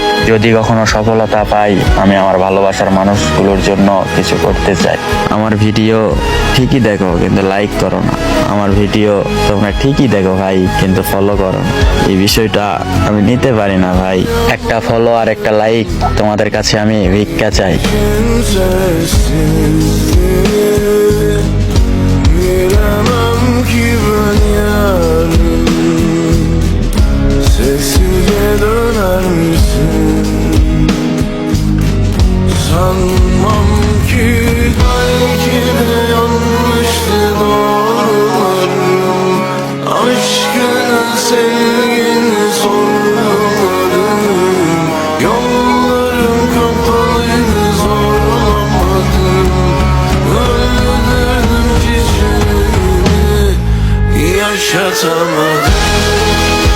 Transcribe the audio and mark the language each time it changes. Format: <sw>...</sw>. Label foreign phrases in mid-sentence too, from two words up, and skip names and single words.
<bn>যদি কখনো সফলতা পাই, আমি আমার ভালোবাসার মানুষগুলোর জন্য কিছু করতে চাই। আমার ভিডিও ঠিকই দেখো কিন্তু লাইক করো না, আমার ভিডিও তোমরা ঠিকই দেখো ভাই কিন্তু ফলো করো না। এই বিষয়টা আমি নিতে পারি না ভাই, একটা ফলো আর একটা লাইক তোমাদের কাছে আমি ভিক্ষা চাই।</bn> <tr>Bilemem ki ben yarın sessizce döner misin? Sanmam ki belki de yanlıştı doğrularım, aşkını sevgini sormadım, yollarım kapalıydı zorlamadım, öldürdüm çiçeğimi yaşatamadım.</tr>